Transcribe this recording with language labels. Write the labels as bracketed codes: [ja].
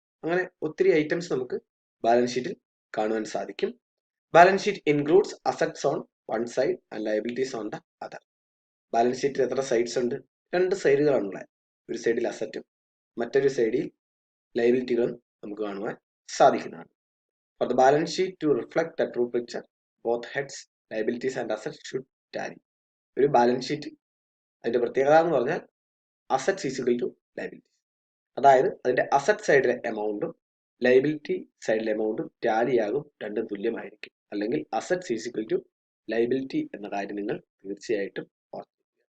[ml] അങ്ങനെ ഒത്തിരി ഐറ്റംസ് നമുക്ക് ബാലൻസ് ഷീറ്റിൽ കാണുവാൻ സാധിക്കും. [en] Balance sheet includes assets on one side and liabilities on the other. [ml] Balance ഷീറ്റിൽ എത്ര സൈഡ്സ് ഉണ്ട്? 2 സൈഡുകളാണുള്ളത്. ഒരു സൈഡിൽ അസറ്റും മറ്റൊരു സൈഡിൽ ലയബിലിറ്റികളും നമുക്ക് കാണുവാൻ സാധിക്കുന്നതാണ്. [en] For the balance sheet to reflect the true picture, both heads, liabilities and assets should tally. [ml] ഒരു ബാലൻസ് ഷീറ്റ് അതിന്റെ പ്രത്യേകത എന്ന് പറഞ്ഞാൽ assets is equal to liabilities. അതായത് അതിന്റെ അസറ്റ് സൈഡിലെ എമൗണ്ടും ലയബിലിറ്റി സൈഡിലെ എമൗണ്ടും ടാലി ആകും, രണ്ടും തുല്യമായിരിക്കും. അല്ലെങ്കിൽ assets is equal to liability എന്ന കാര്യം നിങ്ങൾ തീർച്ചയായിട്ടും ഓർമ്മിക്കുക.